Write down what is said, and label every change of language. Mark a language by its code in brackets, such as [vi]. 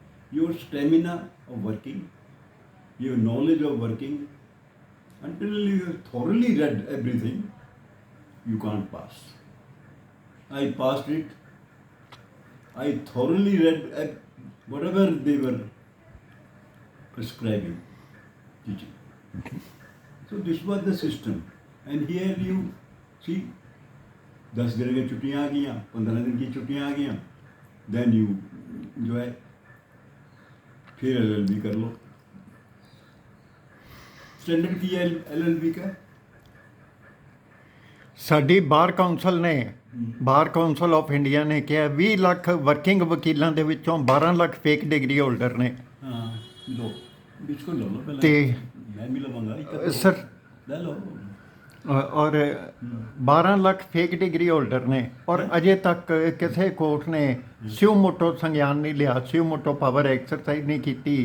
[en] Your stamina of working, your knowledge of working, until you have thoroughly read everything, you can't pass. I passed it. I thoroughly read whatever they were prescribing, teaching. So this was the system. And here you see, [hi] 10 दिन की छुट्टियाँ आ गई, 15 दिन की छुट्टियाँ आ गई, [en] then you enjoy, [hi] फिर LLB कर लो। स्टैंडर्ड की है LLB का? [pa] ਸਾਡੀ ਬਾਰ ਕੌਂਸਲ ਨੇ, ਬਾਰ ਕੌਂਸਲ ਆਫ ਇੰਡੀਆ ਨੇ ਕਿਹਾ 20 ਲੱਖ ਵਰਕਿੰਗ ਵਕੀਲਾਂ ਦੇ ਵਿੱਚੋਂ 12 ਲੱਖ ਫੇਕ ਡਿਗਰੀ ਹੋਲਡਰ ਨੇ। [hi] हाँ लो, बिल्कुल लो पहले। [pa] ਤੇ मैं भी लवांगा ਸਰ [hi] ले लो। [pa] ਔਰ 12 ਲੱਖ ਫੇਕ ਡਿਗਰੀ ਹੋਲਡਰ ਨੇ ਔਰ ਅਜੇ ਤੱਕ ਕਿਸੇ ਕੋਰਟ ਨੇ ਸਿਓ ਮੋਟੋ ਸੰਗਿਆਨ ਨਹੀਂ ਲਿਆ, ਸਿਓ ਮੋਟੋ ਪਾਵਰ ਐਕਸਰਸਾਈਜ਼ ਨਹੀਂ ਕੀਤੀ।